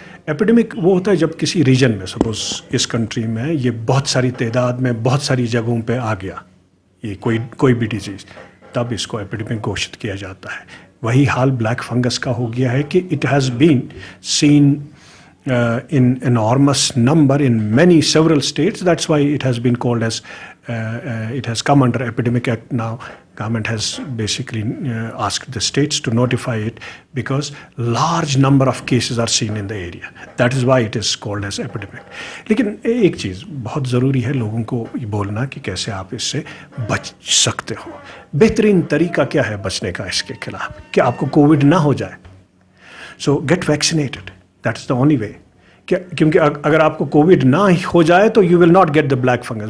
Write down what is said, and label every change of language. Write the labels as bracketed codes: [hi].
[ur] Epidemic وہ ہوتا ہے جب کسی ریجن میں, سپوز اس کنٹری میں یہ بہت ساری تعداد میں بہت ساری جگہوں پہ آ گیا یہ کوئی بھی ڈیزیز, تب اس کو ایپیڈیمک گھوشت کیا جاتا ہے. وہی حال بلیک فنگس کا ہو گیا ہے کہ [en] It has been seen in enormous number in many several states. That's why it has been called as it has come under Epidemic Act now. Government has basically asked the states to notify it because large number of cases are seen in the area. That is why it is called as epidemic. [ur] لیکن ایک چیز بہت ضروری ہے لوگوں کو یہ بولنا کہ کیسے آپ اس سے بچ سکتے ہو. بہترین طریقہ کیا ہے بچنے کا اس کے خلاف, کہ آپ کو کووڈ نہ ہو جائے. [en] So get vaccinated. That's the only way. [ur] کیونکہ اگر آپ کو کووڈ نہ ہو جائے تو [en] You will not get the black fungus.